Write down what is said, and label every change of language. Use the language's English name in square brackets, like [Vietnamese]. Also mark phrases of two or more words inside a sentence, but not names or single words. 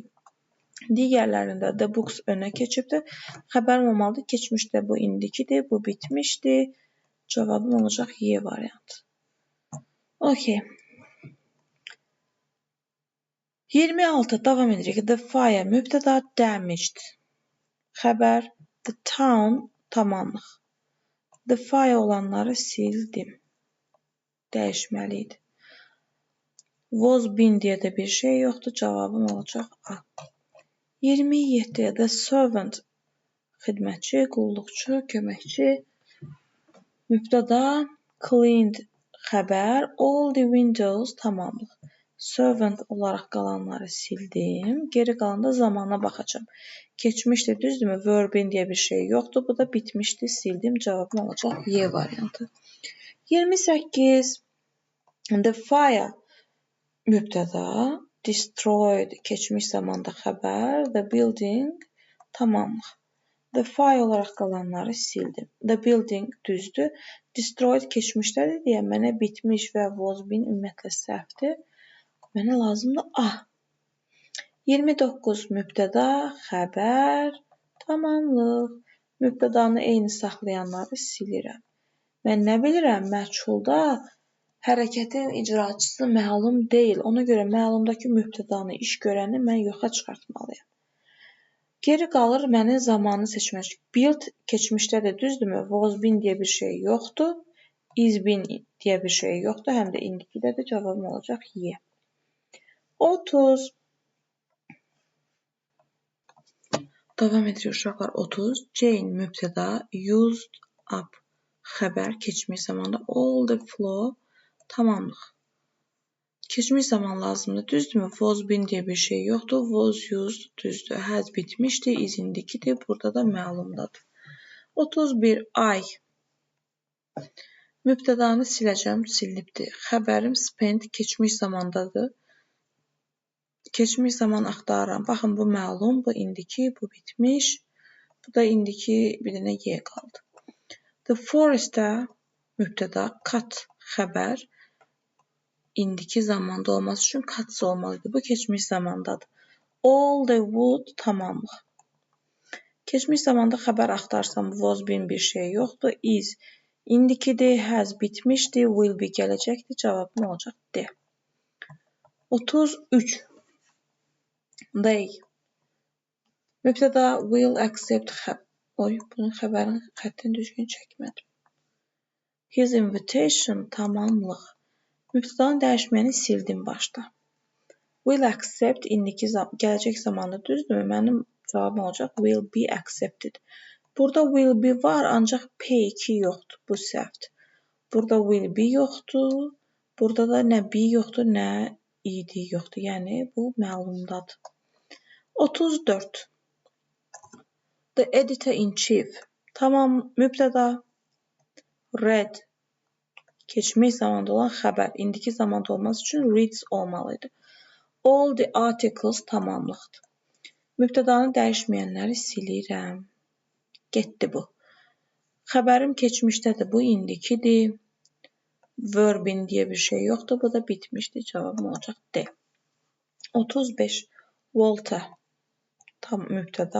[Azerbaijani] Digərlərində [English] the books [Azerbaijani] önə keçibdir. Xəbərim olmalıdır. Keçmişdə bu indikidir, bu bitmişdir. Cavabım olacaq Y variantı. Okay. 26. Davam edirik. [English] The fire [Azerbaijani] mübtəda, damaged xəbər, [English] the town [Azerbaijani] tamamlıq. [English] The fire [Azerbaijani] olanları sildim. Dəyişməli idi. [English] Was been [Azerbaijani] deyə də bir şey yoxdur. Cavabım olacaq A. 27. [English] The servant [Azerbaijani] xidmətçi, qulluqçu, köməkçi. Mübtəda, cleaned xəbər, [English] all the windows [Azerbaijani] tamamlıq. Servant olaraq qalanları sildim. Geri qalanda zamana baxacağım. Keçmişdir, düzdürmü? [English] Were been [Azerbaijani] deyə bir şey yoxdur. Bu da bitmişdi, sildim. Cavabım olacaq Y variantı. 28. [English] The fire [Azerbaijani] mübtəda, destroyed keçmiş zamanda xəbər, [English] the building [Azerbaijani] tamamlıq. [English] The fire [Azerbaijani] olaraq qalanları sildim. [English] The building [Azerbaijani] düzdür. Destroyed keçmişdədir deyə mənə bitmiş və [English] was been [Azerbaijani] ümumiyyətlə səhvdir. Mənə lazımdır A. 29. Mübtəda, xəbər, tamamlıq. Mübtədanı eyni saxlayanları silirəm. Mən nə bilirəm, məchulda hərəkətin icraçısı məlum deyil. Ona görə məlumdakı mübtədanı, iş görəni mən yoxa çıxartmalıyam. Geri qalır mənim zamanı seçmək. Build keçmişdədir, düzdürmü? [English] Was been [Azerbaijani] deyə bir şey yoxdur. [English] Is been [Azerbaijani] deyə bir şey yoxdur. Həm də indikidədir. Cavabım olacaq Y. 30. Davam edirik uşaqlar. 30. Jane mübtəda, [English] used up [Azerbaijani] xəbər, keçmiş zamanda, [English] all the flow [Azerbaijani] tamamlıq. Keçmiş zaman lazımdır, düzdürmü? [English] Was been [Azerbaijani] deyə bir şey yoxdur. [English] Was used [Azerbaijani] düzdür. Has bitmişdir, is indikidir. Burada da məlumdadır. 31. I. Mübtədanı siləcəm, silinibdir. Xəbərim spent keçmiş zamandadır. Keçmiş zaman axtarıram. Baxın, bu məlum, bu indiki, bu bitmiş. Bu da indiki, bir dənə Y qaldı. [English] The forestdə [Azerbaijani] mübtəda, cut xəbər, indiki zamanda olması üçün cuts olmalıdır. Bu keçmiş zamandadır. [English] All the wood [Azerbaijani] tamamlıq. Keçmiş zamanda xəbər axtarsam [English] was been [Azerbaijani] bir şey yoxdur. Is indikidir, has bitmişdir, [English] will be [Azerbaijani] gələcəkdir. Cavabım olacaq D. 33. They. Mübtəda [English] will accept [Azerbaijani] bunun xəbərin xəttini düzgün çəkmədim. [English] His invitation [Azerbaijani] tamamlıq. Mübtədanın dəyişməyini sildim başda. [English] Will accept [Azerbaijani] indiki gələcək zamanda düzdürmü? Mənim cavabım olacaq [English] will be accepted. [Azerbaijani] Burada [English] will be [Azerbaijani] var, ancaq P2 yoxdur. Bu səhvdir. Burada [English] will be [Azerbaijani] yoxdur. Burada da nə be yoxdur, nə ed yoxdur. Yəni bu məlumdadır. 34. [English] The editor in chief. [Azerbaijani] Tamam, mübtəda. Read. Keçmiş zamanda olan xəbər. İndiki zamanda olması üçün reads olmalıydı. [English] All the articles [Azerbaijani] tamamlıqdır. Mübtədanı dəyişməyənləri silirəm. Getdi bu. Xəbərim keçmişdədir. Bu indikidir. Verbin deyə bir şey yoxdur. Bu da bitmişdir. Cavabım olacaq D. 35. Walter. Tam mübtəda.